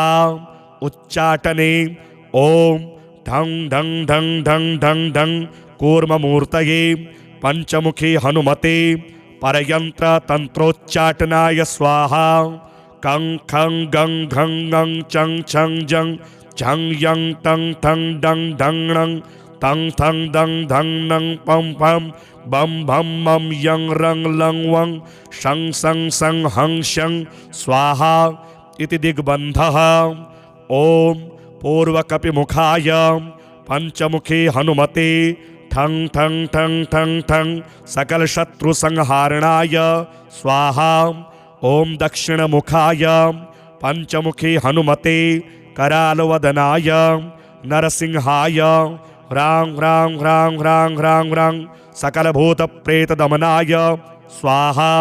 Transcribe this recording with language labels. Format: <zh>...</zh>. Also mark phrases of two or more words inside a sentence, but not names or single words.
<sa>उच्चाटने ॐ ढं ढं ढं ढं ढं ढं कूर्ममूर्तये पंचमुखी हनुमते परयंत्र तंत्रोच्चाटनाय स्वाहा। कं खं गं घं गं चं छं जं झं यं तं ठं डं ढं णं तं थं दं धं नं पं पं बम भम मम यं रं लं वं शं सं सं हं शं स्वाहा इति दिग्बन्धः। ॐ पूर्वकपिमुखाय पंचमुखी हनुमते ठं ठं ठं ठं ठं सकलशत्रुसंहारणाय स्वाहा। ॐ दक्षिणमुखाय पंचमुखी हनुमते करालवदनाय नरसिंहाय ह्रां ह्रां ह्रां ह्रां ह्रां ह्रां सकलभूतप्रेतदमनाय स्वाहा।</sa>